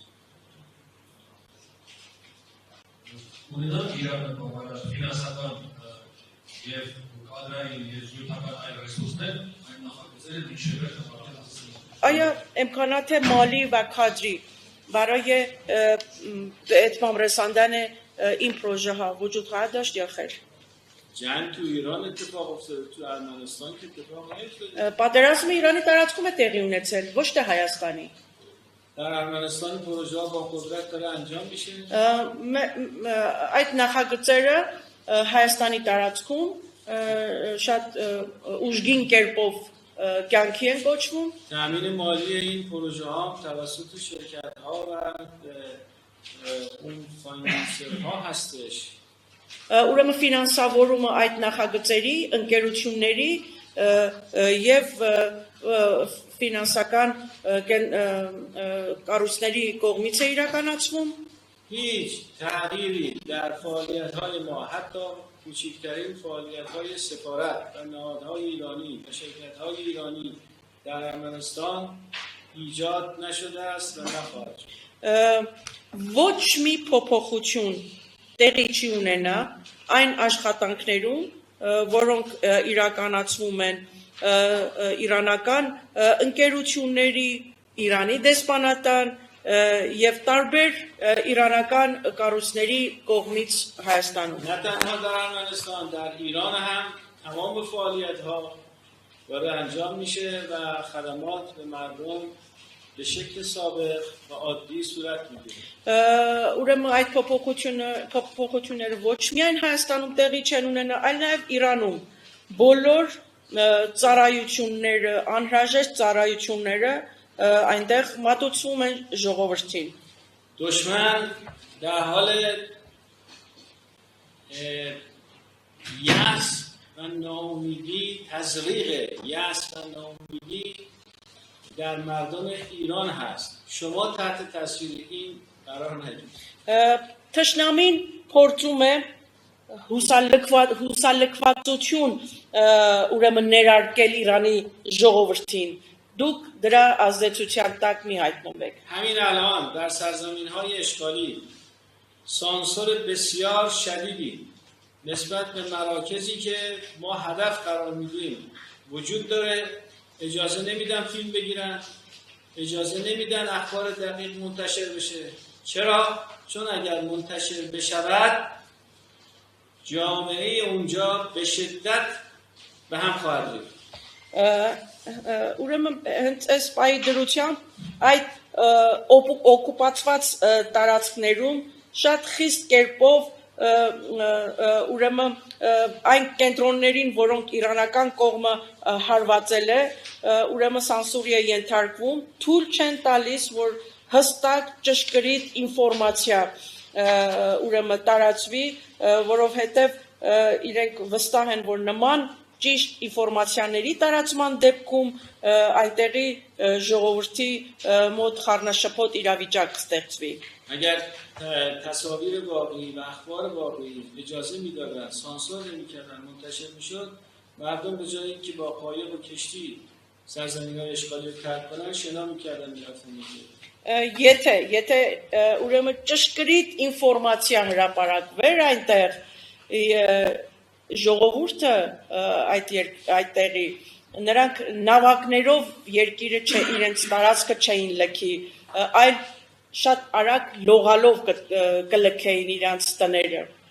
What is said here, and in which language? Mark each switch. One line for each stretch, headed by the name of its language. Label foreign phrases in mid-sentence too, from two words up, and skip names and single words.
Persian: آیا امکانات مالی و کادری برای به اتمام رساندن این پروژه ها وجود خواهد داشت یا خیر؟ جنگ تو ایران اتفاق افتاده تو ارمنستان که اتفاق نیفتاده.
Armenian: պատերազմը Իրանի տարածքում է տեղի ունեցել, ոչ թե Հայաստանի.
Persian: در ارمنستان پروژه ها با قدرت داره انجام میشه.
Armenian: Այդ նախագծերը Հայաստանի տարածքում շատ ուժգին կերպով կյանքի են կոչվում.
Persian: تامین مالی این پروژه ها توسط شرکت ها و اون فاینانسرها هستش.
Armenian: Ուրեմն ֆինանսավորումը այդ նախագծերի, ընկերությունների եւ ֆինանսական կառույցների կողմից է իրականացվում.
Persian: هیچ تغییری در فعالیت های ما حتی کوچکترین فعالیت های سفارت و نهادهای ایرانی و شرکت های ایرانی در ارمنستان ایجاد نشده است و نخواهد شد.
Armenian: Ոչ մի փոփոխություն տեղի չի ունենա այն աշխատանքներում, որոնք իրականացվում են իրանական ընկերությունների, Իրանի դեսպանատան եւ տարբեր իրանական կառույցների կողմից Հայաստանում.
Persian: نه تنها در ارمنستان در ایران هم تمام فعالیت ها داره انجام میشه و خدمات به مردم به شکل سابق و عادی صورت میگیره.
Armenian: Ուրեմն այդ փոփոխությունները ոչ միայն Հայաստանում տեղի չեն ունենա, այլ նաև Իրանում բոլոր ծառայությունները, անհրաժեշտ ծառայությունները այնտեղ մատուցվում են ժողովրդին.
Persian: دشمن در حال یأس و ناامیدی تزریق یأس و ناامیدی در مردم ایران هست. شما تحت تاثیر این قرار نگیرید.
Armenian: Թշնամին փորձում է հուսալքվածություն ուրեմն ներարկել Իրանի ժողովրդին. Դուք դրա ազդեցության տակ մի հայտնվեք.
Persian: همین الان در سرزمین های اشغالی سانسور بسیار شدیدی نسبت به مراکزی که ما هدف قرار میدیم وجود داره. اجازه نمیدن فیلم بگیرن، اجازه نمیدن اخبار دقیق منتشر بشه. چرا؟ چون اگر منتشر بشود جامعه اونجا به شدت به هم خواهد ریخت.
Armenian: Ուրեմն հենց այս պայի դրությամբ այդ օկուպացված տարածքներում շատ խիստ կերպով ուրեմն այն կենտրոններին, որոնք իրանական կողմը հարվածել է, ուրեմն սանսուրի է ենթարկվում, թույլ չեն տալիս, որ հստակ ճշգրիտ ինֆորմացիա ուրեմն տարածվի, որովհետև իրենք վստահ են, որ նման ճիշտ ինֆորմացիաների տարածման դեպքում այնտեղի ժողովրդի մոտ խառնաշփոթ իրավիճակ ստեղծվի։
Persian: اگر تصاویر واقعی و اخبار واقعی اجازه میدادن سانسور نمیکردن منتشر میشد مردم به جای اینکه با قایق و کشتی سرزمین‌های اشغالی رو ترک کنن شنا میکردن میرفتن
Armenian: Եթե ուրեմն ճշգրիտ ինֆորմացիա հրապարակվեր այնտեղ ժողովուրդը այդտեղի նրանք նավակներով երկիրը իրենց տարածքը չէին լքի, այլ շատ արագ լողալով կլքեին իրենց տները։